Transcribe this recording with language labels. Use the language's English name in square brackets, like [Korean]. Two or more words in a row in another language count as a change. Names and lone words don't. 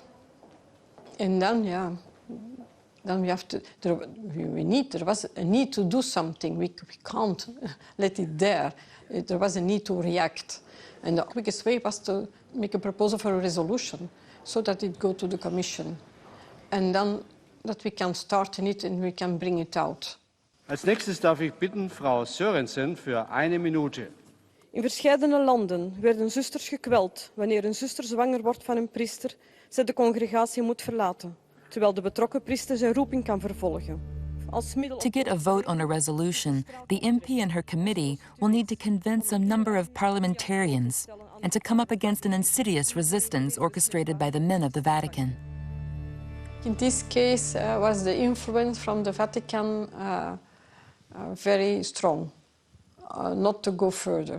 [English] And then, then we have to, there was a need to do something. We can't let it there. There was a need to react. And the quickest way was to make a proposal for a resolution so that it go to the Commission. And then that we can start in it and we can bring it out. [German] Als nächstes darf ich bitten Frau Sörensen für 1 Minute. [Dutch] In verscheidene landen werden zusters gekweld wanneer een zuster zwanger wordt van een priester, zij de congregatie moet verlaten, terwijl de betrokken priester zijn roeping kan vervolgen. [English] To get a vote on a resolution, the MP and her committee will need to convince a number of parliamentarians and to come up against an insidious resistance orchestrated by the men of the Vatican. In this case was the influence from the Vatican very strong, not to go further.